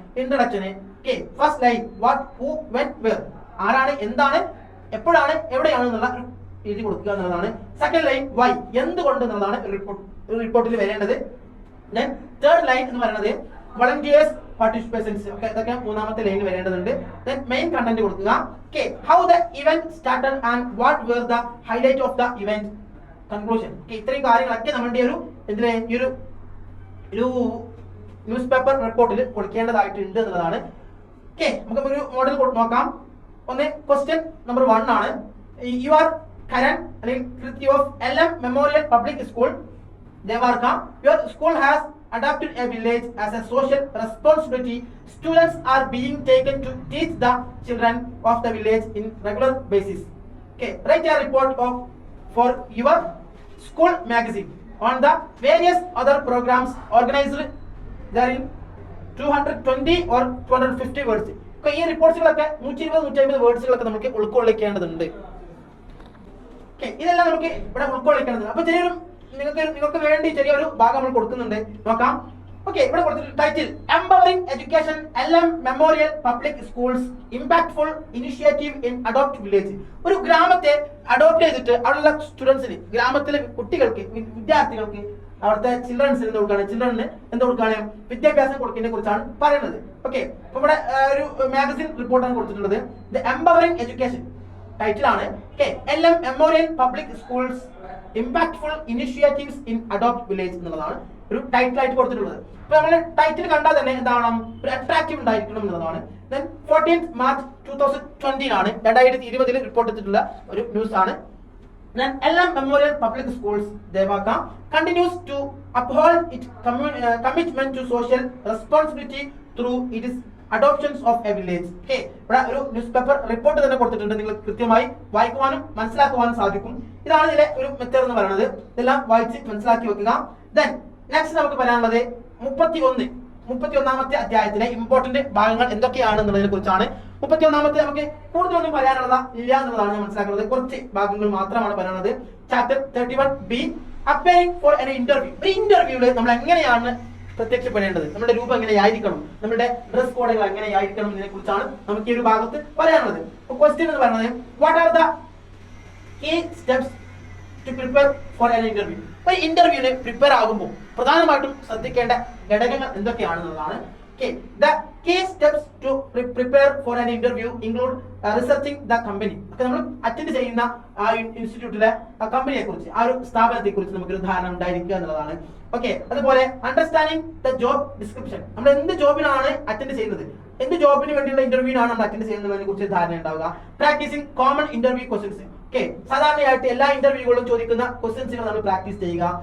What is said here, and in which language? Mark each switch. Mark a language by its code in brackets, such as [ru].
[ml] ഇൻട്രൊഡക്ഷന്, okay, first line [en] what, who, when, where, [ml] ആരാണ്, എന്താണ്, എപ്പോഴാണ്, എവിടെയാണ് എന്നുള്ള രീതി കൊടുക്കുക എന്നുള്ളതാണ്. സെക്കൻഡ് ലൈൻ വൈ, എന്തുകൊണ്ട് എന്നുള്ളതാണ് റിപ്പോർട്ടിൽ വരേണ്ടത്. ദെൻ തേർഡ് ലൈൻ എന്ന് പറയുന്നത് [en] volunteers participants. [ml] Okay, ഇതൊക്കെ മൂന്നാമത്തെ ലൈൻ വരേണ്ടതുണ്ട്. [en] Then main content [ml] കൊടുക്കുക. [en] Okay, how the event started and what were the highlight of the event. Conclusion. [ml] Okay, ഇത്രയും കാര്യങ്ങളൊക്കെ നമ്മുടെ ഈ ഒരു ന്യൂസ് പേപ്പർ റിപ്പോർട്ടിൽ കൊടുക്കേണ്ടതായിട്ടുണ്ട് എന്നുള്ളതാണ്. ഓക്കെ, നമുക്ക് ഒരു മോഡൽ നോക്കാം. ഒന്ന് ക്വസ്റ്റ്യൻ നമ്പർ 1 ആണ്. [en] you are Karan [ml] അല്ലെങ്കിൽ [en] Kriti of LM memorial public school Dwarka. Your school has adopted a village as a social responsibility. Students are being taken to teach the children of the village in regular basis. Okay, write a report for your school magazine on the various other programs organized there in 220 or 250 words. [ml] Okay, ഈ റിപ്പോർട്ട്സുകളൊക്കെ 120-150 വേർഡ്സുകളൊക്കെ നമുക്ക് ഉൾക്കൊള്ളിക്കേണ്ടതുണ്ട്. Okay, ഇതെല്ലാം നമുക്ക് ഇവിടെ ഉൾക്കൊള്ളിക്കേണ്ടതുണ്ട്. അപ്പൊ നിങ്ങൾക്ക് വേണ്ടി ചെറിയൊരു ഭാഗം നമ്മൾ കൊടുക്കുന്നുണ്ട്, നോക്കാം. ഓക്കെ, ഇവിടെ കൊടുത്തിട്ടുണ്ട് [en] Title empowering education LM memorial public schools impactful initiative in adopt village. [ml] ഒരു ഗ്രാമത്തെ അഡോപ്റ്റ് ചെയ്തിട്ട് അവിടെയുള്ള സ്റ്റുഡൻസിന്, ഗ്രാമത്തിലെ കുട്ടികൾക്ക്, വിദ്യാർത്ഥികൾക്ക്, അവിടുത്തെ ചിൽഡ്രൻസിന് എന്ത് കൊടുക്കുകയാണ്, വിദ്യാഭ്യാസം കൊടുക്കുന്നതിനെ കുറിച്ചാണ് പറയുന്നത്. ഓക്കെ, അപ്പൊ ഇവിടെ ഒരു മാഗസിൻ റിപ്പോർട്ടാണ് കൊടുത്തിട്ടുള്ളത്. The empowering education ടൈറ്റിലാണ്. Okay, LM memorial public schools impactful initiatives in adopt village എന്നുള്ളതാണ് ഒരു ടൈറ്റിൽ ആയിട്ട് കൊടുത്തിട്ടുള്ളത്. അപ്പൊ നമ്മൾ ടൈറ്റിൽ കണ്ടാൽ തന്നെ എന്താണ്, ഒരു അട്രാക്റ്റീവ് ഉണ്ടായിരിക്കണം എന്നുള്ളതാണ്. ദെൻ 14th March 2020 ആണ്, 2020 റിപ്പോർട്ട് ചെയ്തിട്ടുള്ള ഒരു ന്യൂസ് ആണ്. [en] Then LM Memorial Public Schools Devaka continues to uphold its commitment to social responsibility through its adoptions of a village. [ml] Okay, ഇവിടെ ഒരു ന്യൂസ് പേപ്പർ റിപ്പോർട്ട് തന്നെ കൊടുത്തിട്ടുണ്ട്, നിങ്ങൾ കൃത്യമായി വായിക്കുവാനും മനസ്സിലാക്കുവാനും സാധിക്കും. ഇതാണ് ഇതിലെ ഒരു മെത്തേഡ് എന്ന് പറയുന്നത്. ഇതെല്ലാം വായിച്ച് മനസ്സിലാക്കി വെക്കുക. ദെൻ നെക്സ്റ്റ് നമുക്ക് പറയാനുള്ളത് 31ാമത്തെ അധ്യായത്തിലെ ഇമ്പോർട്ടന്റ് ഭാഗങ്ങൾ എന്തൊക്കെയാണ് എന്നുള്ളതിനെ കുറിച്ചാണ്. 31ാമത്തെ നമുക്ക് കൂടുതലൊന്നും പറയാനുള്ളത് ഇല്ല എന്നുള്ളതാണ് ഞാൻ മനസ്സിലാക്കുന്നത്. കുറച്ച് ഭാഗങ്ങൾ മാത്രമാണ് പറയാനുള്ളത്. Chapter 31B [en] Appearing for an interview. [ml] ഒരു ഇന്റർവ്യൂവിൽ നമ്മൾ എങ്ങനെയാണ് പ്രത്യക്ഷപ്പെടേണ്ടത്, നമ്മുടെ രൂപം എങ്ങനെയായിരിക്കണം, നമ്മുടെ ഡ്രസ് കോഡുകൾ എങ്ങനെയായിരിക്കണം എന്നതിനെ കുറിച്ചാണ് നമുക്ക് ഈ ഒരു ഭാഗത്ത് പറയാനുള്ളത്. ക്വസ്റ്റ്യൻ എന്ന് പറയുന്നത് [en] What are the key steps to prepare for an interview. [ml] ഒരു ഇന്റർവ്യൂവിന് പ്രിപ്പയർ ആകുമ്പോൾ പ്രധാനമായിട്ടും ശ്രദ്ധിക്കേണ്ട ഘടകങ്ങൾ എന്തൊക്കെയാണെന്നുള്ളതാണ്. [en] Okay, the key steps to prepare for an interview include researching the company. [ml] Okay, നമ്മൾ അറ്റൻഡ് ചെയ്യുന്ന ആ ഇൻസ്റ്റിറ്റ്യൂട്ടിലെ കമ്പനിയെ കുറിച്ച്, ആ ഒരു സ്ഥാപനത്തെ കുറിച്ച് നമുക്കൊരു ധാരണ ഉണ്ടായിരിക്കുക എന്നുള്ളതാണ്. ഓക്കെ, അതുപോലെ [en] Understanding the job description. [ml] നമ്മൾ എന്ത് ജോബിനാണ് അറ്റൻഡ് ചെയ്യുന്നത്, എന്ത് ജോബിന് വേണ്ടിയുള്ള ഇന്റർവ്യൂവിനാണ് നമ്മൾ അറ്റൻഡ് ചെയ്യുന്നതിനെ കുറിച്ച് ധാരണ ഉണ്ടാവുക. [en] Practising common interview questions. [ml] Okay, സാധാരണയായിട്ട് എല്ലാ ഇന്റർവ്യൂകളും ചോദിക്കുന്ന ക്വസ്റ്റ്യൻസുകൾ നമ്മൾ പ്രാക്ടീസ് ചെയ്യുക.